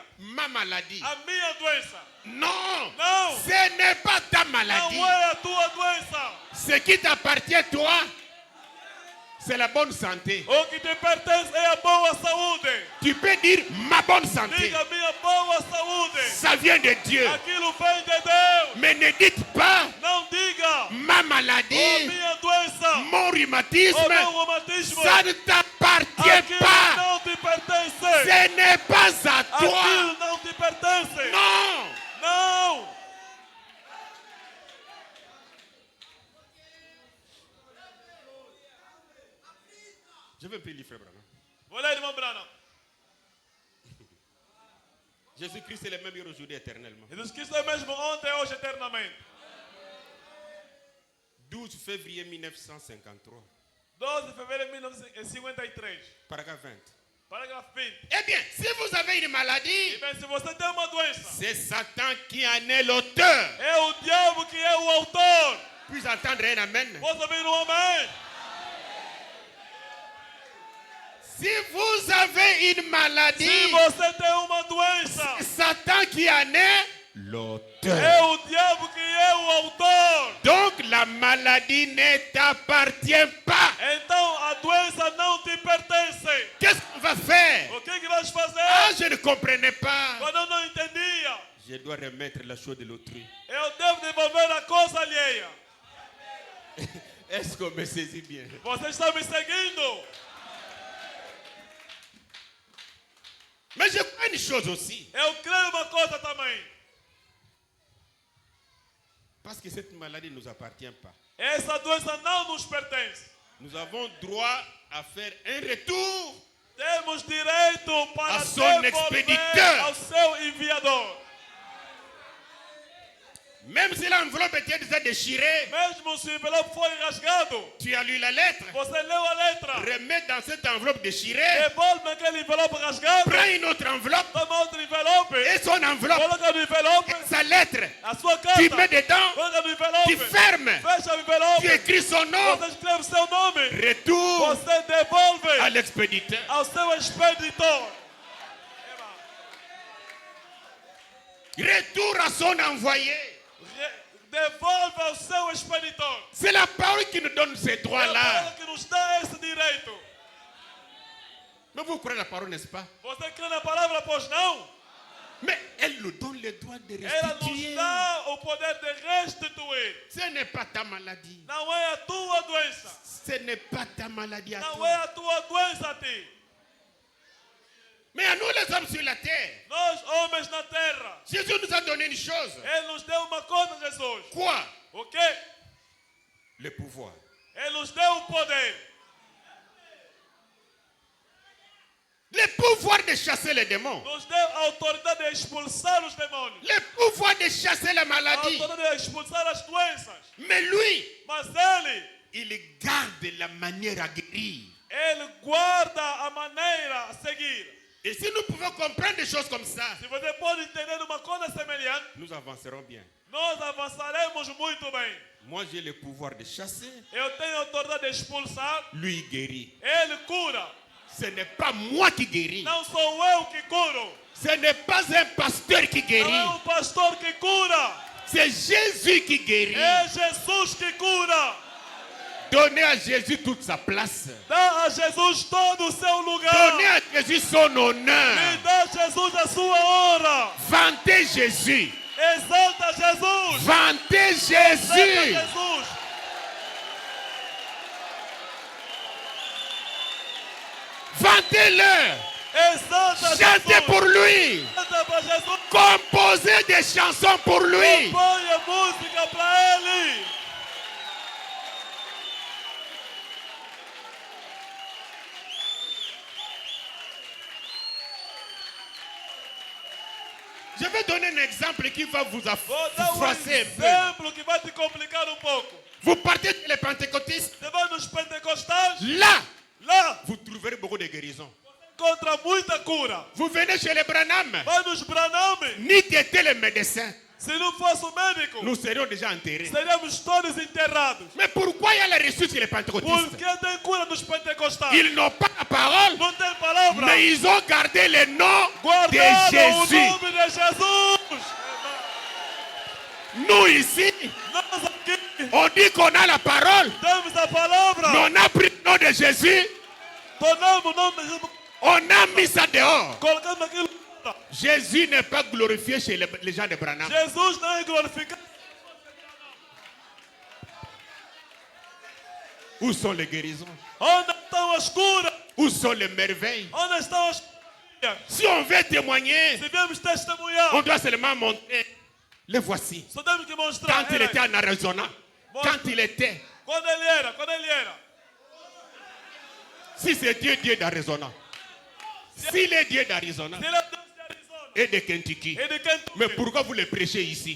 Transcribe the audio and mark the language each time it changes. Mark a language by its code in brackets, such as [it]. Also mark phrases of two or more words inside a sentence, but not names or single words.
[fr] ma maladie. [pt] a minha doença. [fr] Non, [pt] Não. [fr] ce n'est pas ta maladie. [pt] Não é a tua doença. [fr] Ce qui t'appartient, toi, c'est la bonne santé. [pt] O que te pertence é a boa saúde. [fr] Tu peux dire ma bonne santé. [pt] Diga minha boa saúde. [fr] Ça vient de Dieu. [pt] Aquilo vem de Deus. [fr] Mais ne dites pas [pt] Não diga [fr] ma [pt] o [fr] maladie, [pt] minha doença. [fr] mon [pt] O [fr] rhumatisme. [pt] meu reumatismo. [fr] Ça ne t'appartient [pt] Aquilo [fr] pas. [pt] não te pertence. [fr] Ce n'est pas à toi. [pt] Aquilo não te pertence. [fr] Non. [pt] Não. [fr] Je veux plus lire, frère Branham. [pt] Vou ler, irmão Branham. [fr] Jésus-Christ est le même hier aujourd'hui éternellement. [pt] Jesus Cristo é mesmo ontem, hoje, eternamente. [fr] 12 février 1953. [pt] 12 de fevereiro de 1953. [fr] Paragraphe 20. [pt] Parágrafo 20. [fr] Eh bien, si vous avez une maladie, [pt] E bem, se você tem uma doença, [fr] c'est Satan qui en est l'auteur. [pt] é o diabo que é o autor. [fr] Puis entendre un amen. [pt] Posso ouvir um amém? [fr] Si vous avez une [pt] Se [fr] maladie, [pt] você tem uma doença, [fr] c'est Satan qui en est l'auteur. [pt] é o diabo que é o autor. [fr] Donc la maladie ne t'appartient pas. [pt] Então a doença não te pertence. [fr] Qu'est-ce qu'on va faire? [pt] O que vamos fazer? [fr] Ah, je ne comprenais pas. [pt] Quando eu não entendia, [fr] Je dois remettre la chose de l'autrui. [pt] eu devo devolver a coisa alheia. [fr] Est-ce qu'on me saisit bien? [pt] Você está me seguindo? [fr] Mais je crois une chose aussi. [pt] Eu creio uma coisa também. [fr] Parce que cette maladie ne nous appartient pas. [pt] Essa doença não nos pertence. [fr] Nous avons droit à faire un retour. [pt] Temos direito para [fr] A son [pt] devolver [fr] expediteur. [pt] ao seu enviador. [fr] Même si l'enveloppe était déjà déchirée, [pt] Mesmo se o envelope foi rasgado, [fr] tu as lu la lettre. [pt] você leu a letra. [fr] Remets dans cette enveloppe déchirée. [pt] Devolve aquele envelope rasgado. [fr] Prends une autre enveloppe [pt] Toma outro envelope. [fr] et son enveloppe, [pt] Coloca no envelope [fr] sa lettre. [pt] a sua [fr] Tu [pt] carta. [fr] mets dedans, [pt] Coloca no [fr] tu [pt] envelope. [fr] fermes, [pt] Fecha o envelope. [fr] tu écris son nom. [pt] Você escreve seu nome. [fr] Retour [pt] Você [fr] à [pt] devolve [fr] l'expéditeur. [pt] ao seu expeditor. [fr] Retour à son envoyé. [pt] devolve ao seu expeditor. [fr] C'est la parole qui nous donne ces [pt] É a [fr] droits-là. [pt] palavra que nos dá esse direito. [fr] Mais vous croyez la parole, n'est-ce pas? [pt] Você crê na palavra, pois não? [fr] Mais elle nous donne le droit de [pt] Ela nos [fr] restituer. [pt] dá o poder de restituir. [fr] Ce n'est pas ta maladie. [pt] Não é a tua doença. [fr] Ce n'est pas ta maladie à [pt] Não [fr] toi. [pt] é a tua doença a ti. [fr] Mais à nous les hommes sur la terre, [pt] Nós, homens na terra, [fr] Jésus nous a donné une chose. [pt] Ele nos deu uma coisa, Jesus. [fr] Quoi? [pt] O quê? [fr] Le pouvoir. [pt] Ele nos deu o poder. [fr] Le pouvoir de chasser les démons. [pt] Nos deu a autoridade de expulsar os demônios. [fr] Le pouvoir de chasser la [pt] A [fr] maladie. [pt] autoridade de expulsar as doenças. [fr] Mais lui, [pt] Mas Ele, [fr] il garde la manière à guérir. [pt] Ele guarda a maneira a seguir. [fr] Et si nous pouvons comprendre des choses comme ça, [pt] Se você pode entender uma coisa semelhante, [fr] nous avancerons bien. [pt] nós avançaremos muito bem. [fr] Moi, j'ai le pouvoir de chasser. [pt] Eu tenho a autoridade de expulsar. [fr] Lui guérit. [pt] Ele cura. [fr] Ce n'est pas moi qui guéris. [pt] Não sou eu que curo. [fr] Ce n'est pas un pasteur qui [pt] Não é [fr] guérit. [pt] pastor que cura. [fr] C'est Jésus qui guérit. [pt] É Jesus que cura. [fr] Donnez à Jésus toute sa place. [pt] Dá a Jesus todo o seu lugar. [fr] Donnez à Jésus son honneur. [pt] E dá a Jesus a sua honra. [fr] Vantez Jésus. [pt] Exalta Jesus. [fr] Vantez [pt] Exalta [fr] Jésus. [pt] Jesus. [fr] Vantez-le. [pt] Exalta [fr] Chantez [pt] Jesus. [fr] pour lui. [pt] Canta para Jesus. [fr] Composez des chansons pour lui. [pt] Ponha música para Ele. [fr] Je vais donner un exemple qui va vous [pt] Vou dar [fr] froisser un peu. [pt] exemplo que vai te complicar pouco. [fr] Vous partez les pentecôtistes. [pt] Você vai nos pentecostais. [fr] Là, [pt] Lá [fr] vous trouverez beaucoup de guérisons. [pt] encontra muita cura. [fr] Vous venez chez les Branham. [pt] Vai nos Branham. [fr] Ni t'étais le médecin. [pt] Se não fosse o médico, [fr] Nous serions déjà enterrés. [pt] seríamos todos enterrados. [fr] Mais pourquoi il y a la ressource chez les pentecôtistes? [pt] Por que tem cura nos pentecostais? [fr] Ils n'ont pas la parole, [pt] Não tem palavra. [fr] mais ils ont gardé le nom de [pt] Guardaram o [fr] Jésus. [pt] nome de Jesus. [fr] Nous ici, [pt] Nós aqui [fr] on dit qu'on a la parole, [pt] temos a palavra. [fr] mais on a pris le nom de Jésus, [pt] Tornamos o nome de Jesus. [fr] on a mis ça dehors. [pt] Colocamos aquilo. [fr] Jésus n'est pas glorifié chez les gens de Branham. [pt] Jesus não é glorificado. [fr] Où sont les guérisons? [pt] Onde estão as curas? [fr] Où sont les merveilles? [pt] Onde estão as curas? [fr] Si on veut témoigner, [pt] Se viemos testemunhar, [fr] on doit seulement montrer. Les voici. [pt] só temos que mostrar. [fr] Quand il était en Arizona, Bon. quand il était, [pt] Quando ele era, quando ele era. [fr] si c'est Dieu, Dieu d'Arizona. S'il est Dieu d'Arizona [pt] Se ele é Deus de Arizona [fr] et de Kentucky, [pt] e de Kentucky, [fr] mais pourquoi vous le prêchez ici?